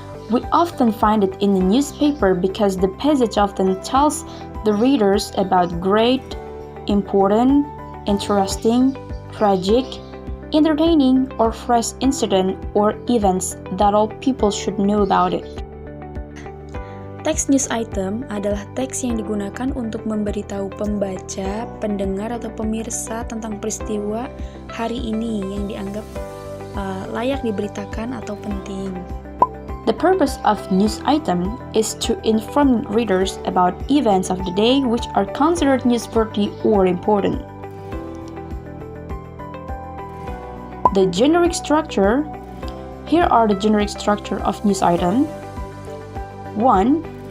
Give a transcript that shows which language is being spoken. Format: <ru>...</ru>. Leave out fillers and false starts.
<en>We often find it in the newspaper because the passage often tells the readers about great, important, interesting, tragic, entertaining, or fresh incident or events that all people should know about it.</en> <id>Teks news item adalah teks yang digunakan untuk memberitahu pembaca, pendengar, atau pemirsa tentang peristiwa hari ini yang dianggap layak diberitakan atau penting.</id> <en>The purpose of news item is to inform readers about events of the day which are considered newsworthy or important. The generic structure. Here are the generic structure of news item. 1.</en>